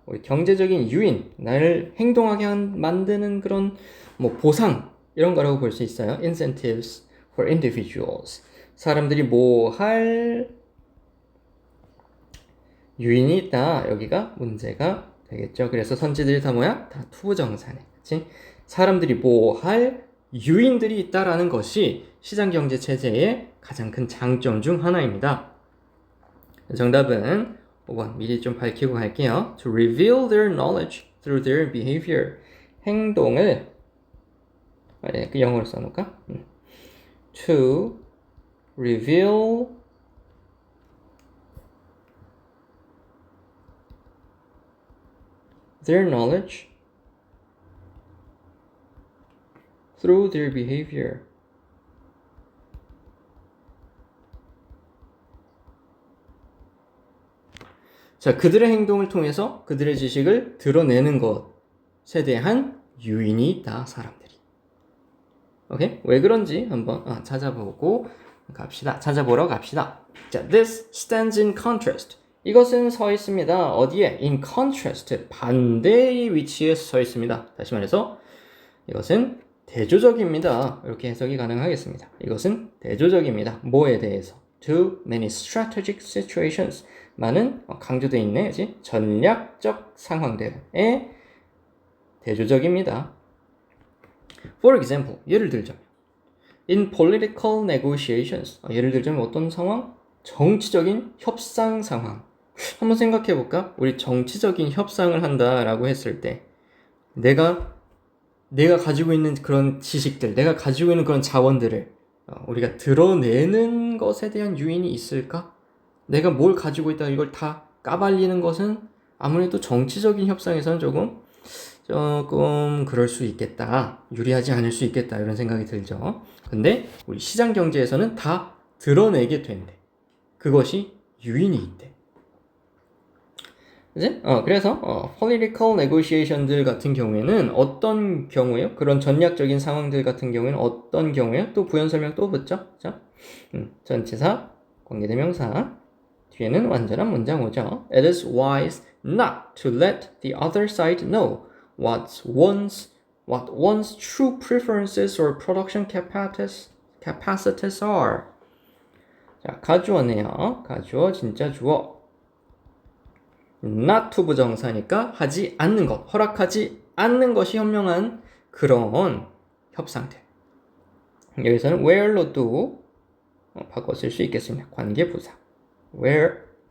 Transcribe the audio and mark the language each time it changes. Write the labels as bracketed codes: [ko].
[ko] 우리 경제적인 유인, 나를 행동하게 만드는 그런 보상 이런 거라고 볼 수 있어요. [en] Incentives for individuals. [ko] 사람들이 뭐 할 유인이 있다. 여기가 문제가 되겠죠. 그래서 선지들이 다 뭐야? 다 투부정사네. 그치? 사람들이 뭐 할 유인들이 있다라는 것이 시장경제 체제의 가장 큰 장점 중 하나입니다. 정답은 5번 미리 좀 밝히고 갈게요. [en] To reveal their knowledge through their behavior. [ko] 행동을 그 영어로 써놓을까? [en] To reveal their knowledge through their behavior. [ko] 자, 그들의 행동을 통해서 그들의 지식을 드러내는 것에 대한 유인이 있다, 사람들이. 오케이? 왜 그런지 한번 찾아보고 갑시다. 찾아보러 갑시다. 자, [en] this stands in contrast. [ko] 이것은 서 있습니다. 어디에? [en] In contrast. [ko] 반대의 위치에 서 있습니다. 다시 말해서 이것은 대조적입니다. 이렇게 해석이 가능하겠습니다. 이것은 대조적입니다. 뭐에 대해서? [en] To many strategic situations. [ko] 많은 강조되어 있네. 그치? 전략적 상황들에 대조적입니다. [en] For example, [ko] 예를 들자면 [en] in political negotiations. [ko] 예를 들자면 어떤 상황? 정치적인 협상 상황. 한번 생각해 볼까? 우리 정치적인 협상을 한다라고 했을 때 내가 가지고 있는 그런 지식들, 내가 가지고 있는 그런 자원들을 우리가 드러내는 것에 대한 유인이 있을까? 내가 뭘 가지고 있다 이걸 다 까발리는 것은 아무래도 정치적인 협상에서는 조금 그럴 수 있겠다. 유리하지 않을 수 있겠다. 이런 생각이 들죠. 근데 우리 시장 경제에서는 다 드러내게 된대. 그것이 유인이 있대. 그치? 그래서 [en] political negotiation [ko] 들 같은 경우에는 어떤 경우에요? 그런 전략적인 상황들 같은 경우에는 어떤 경우에요? 또 부연 설명 또 붙죠? 자, 전치사, 관계대명사, 뒤에는 완전한 문장 오죠. [en] It is wise not to let the other side know what one's true preferences or production capacities are. [ko] 자, 가주어네요. 가주어, 진짜 주어. not to 부정사니까 하지 않는 것, 허락하지 않는 것이 현명한 그런 협상들. 여기서는 where로도 바꿔 쓸 수 있겠습니다. 관계부사. where.